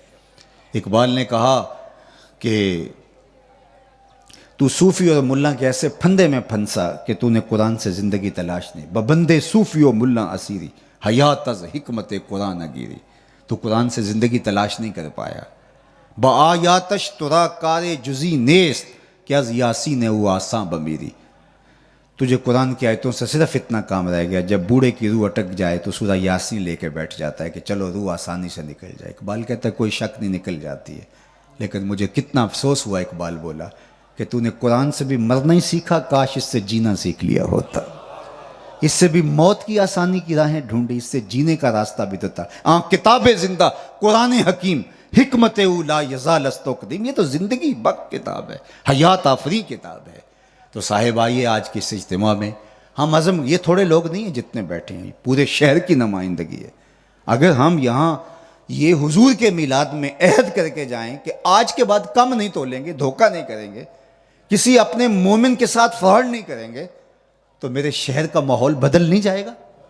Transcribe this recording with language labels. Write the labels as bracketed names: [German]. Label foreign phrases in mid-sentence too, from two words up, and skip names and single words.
[Urdu] اقبال نے کہا کہ تو صوفی اور ملا کے ایسے پھندے میں پھنسا کہ تو نے قرآن سے زندگی تلاش نہیں، [Persian] ببندے صوفی و ملا اسیری حیات از حکمت قرآن اگیری، [Urdu] تو قرآن سے زندگی تلاش نہیں کر پایا۔ [Persian] با آیاتش ترا کار جزی نیست کہ از یاسین او آساں بمیری، [Urdu] تجھے قرآن کی آیتوں سے صرف اتنا کام رہ گیا، جب بوڑھے کی روح اٹک جائے تو سورہ یاسین لے کے بیٹھ جاتا ہے کہ چلو روح آسانی سے نکل جائے۔ اقبال کہتا ہے کوئی شک نہیں، نکل جاتی ہے، لیکن مجھے کتنا افسوس ہوا، اقبال بولا کہ تو نے قرآن سے بھی مرنا ہی سیکھا، کاش اس سے جینا سیکھ لیا ہوتا، اس سے بھی موت کی آسانی کی راہیں ڈھونڈی، اس سے جینے کا راستہ بھی تو تھا۔ [Persian] کتاب زندہ قرآن حکیم حکمت او لا یزال است قدیم، [Urdu] یہ تو زندگی بخش کتاب ہے، حیات آفری کتاب ہے۔ تو صاحب آئیے آج کے اس اجتماع میں ہم عزم، یہ تھوڑے لوگ نہیں ہیں جتنے بیٹھے ہیں، پورے شہر کی نمائندگی ہے۔ اگر ہم یہاں یہ حضور کے میلاد میں عہد کر کے جائیں کہ آج کے بعد کم نہیں تولیں گے، دھوکہ نہیں کریں گے، کسی اپنے مومن کے ساتھ فراڈ نہیں کریں گے، تو میرے شہر کا ماحول بدل نہیں جائے گا۔